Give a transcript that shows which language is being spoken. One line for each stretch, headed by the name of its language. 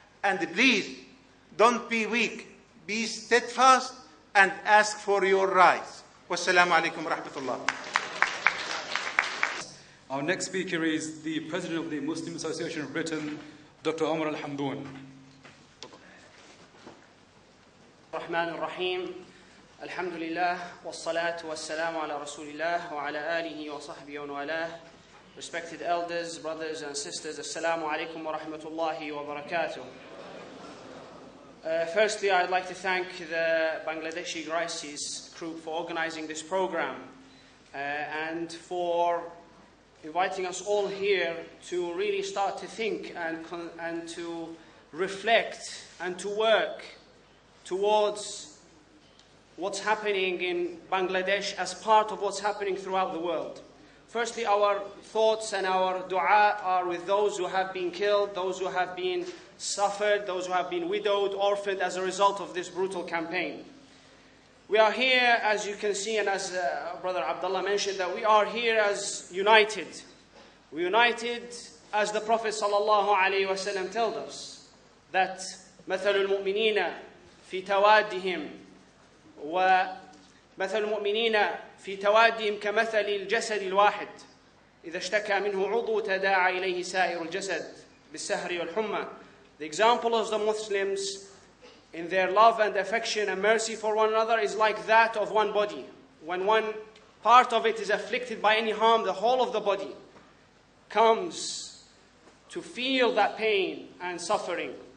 English: And please, don't be weak. Be steadfast and ask for your rights.
Arabic: Wassalamu alaikum wa rahmatullah.
English: Our next speaker is the President of the Muslim Association of Britain, Dr. Omar Al-Hamdoun.
Arabic: الرحمن الرحيم الحمد لله والصلاة والسلام على رسول الله وعلى آله وصحبه ومن
English: Respected elders, brothers and sisters, Assalamu alaikum wa rahmatullahi wa barakatuh. Firstly, I'd like to thank the Bangladeshi Crisis Group for organizing this program and for inviting us all here to really start to think and to reflect and to work towards what's happening in Bangladesh as part of what's happening throughout the world. Firstly, our thoughts and our dua are with those who have been killed, those who have been suffered, those who have been widowed, orphaned as a result of this brutal campaign. We are here, as you can see, and as Brother Abdullah mentioned, that we are here as united. We're united as the Prophet ﷺ told us, that
Arabic: مَثَلُ الْمُؤْمِنِينَ في توادهم ومثل المؤمنين في توادهم كمثل الجسد الواحد إذا اشتكى منه عضو تداعى إليه سائر الجسد بالسهر والحمى.
English: The example of the Muslims in their love and affection and mercy for one another is like that of one body. When one part of it is afflicted by any harm, the whole of the body comes to feel that pain and suffering.